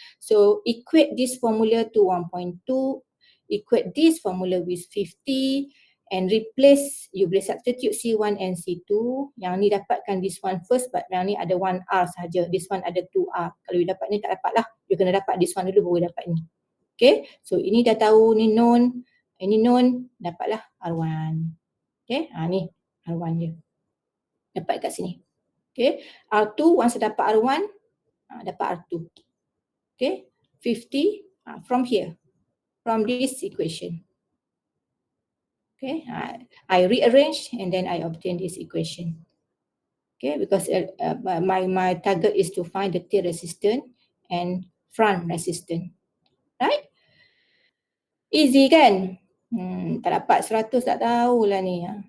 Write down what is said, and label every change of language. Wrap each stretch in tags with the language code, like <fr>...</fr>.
<en>So equate this formula to 1.2, equate this formula with 50 and replace, you</en> <ms>boleh</ms> <en>substitute C1 and C2.</en> <ms>Yang ni dapatkan</ms> <en>this one first, but</en> <ms>yang ni ada 1R saja,</ms> <en>this one</en> <ms>ada 2R. Kalau you dapat ni tak dapat lah, you kena dapat this one dulu baru dapat ni. Okay, so ini dah tahu, ni known, ini known, dapatlah R1. Okay, ni R1 dia. Dapat kat sini. Okay, R2,</ms> <en>once</en> <ms>dapat R1, dapat R2.</ms> <en>Okay, 50 from here, from this equation. Okay, I rearrange and then I obtain this equation. Okay, because my target is to find the tail resistance and front resistance. Right? Easy kan?</en> <ms>Tak dapat 100 tak tahulah ni.</ms>